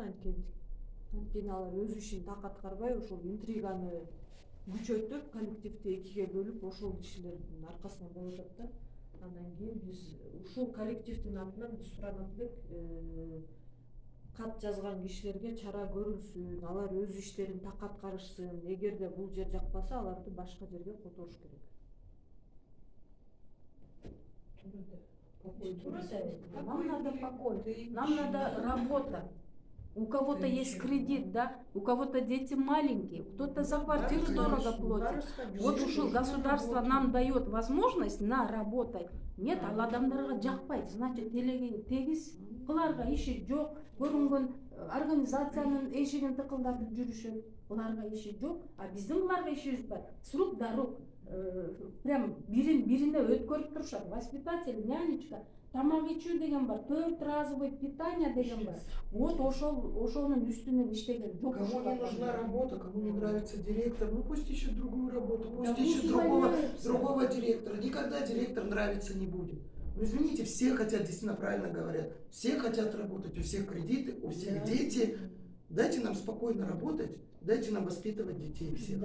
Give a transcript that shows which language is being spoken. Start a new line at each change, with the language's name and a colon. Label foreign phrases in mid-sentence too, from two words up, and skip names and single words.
Kyrgyz: Анткени алар өз ишин так аткарбай, ошол интриганы күчөтүп, коллективди экиге бөлүп, ошол кишилердин аркасынан болуп атат да. Андан кийин биз ушул коллективдин атынан биз суранат элек, кат жазган кишилерге чара көрүлсүн, алар өз иштерин так аткарышсын. Эгерде бул жер жакпаса, аларды башка жерге которуш керек.
Russian: Нам надо покой, нам надо работа. У кого-то есть кредит, да, у кого-то дети маленькие, кто-то за квартиру дорого платит. Вот ушул государство нам дает возможность на работать. Нет,
Kyrgyz: ал адамдарга жакпайт, значит, элеген тегиз кыларга иши жок. Көрүнгөн организациянын эшигин тыкылдатып жүрүшөт. Буларга иши жок, а биздин буларга ишибиз бар.
Russian: С рук до рук. Прям
Kyrgyz: бирине өткөрүп турушат.
Russian: Воспитатель, нянечка,
Kyrgyz: тамак ичүү деген бар, 4
Russian: разовый питание
Kyrgyz: деген бар. Вот ошонун үстүнөн иштеген жок.
Russian: Кому не нужна работа, кому не нравится директор, ну пусть ищет другую работу, пусть ищет другого директора. Никогда директор нравиться не будет. Ну извините, все хотят, действительно правильно говорят, все хотят работать, у всех кредиты, у всех дети. Дайте нам спокойно работать, дайте нам воспитывать детей всех.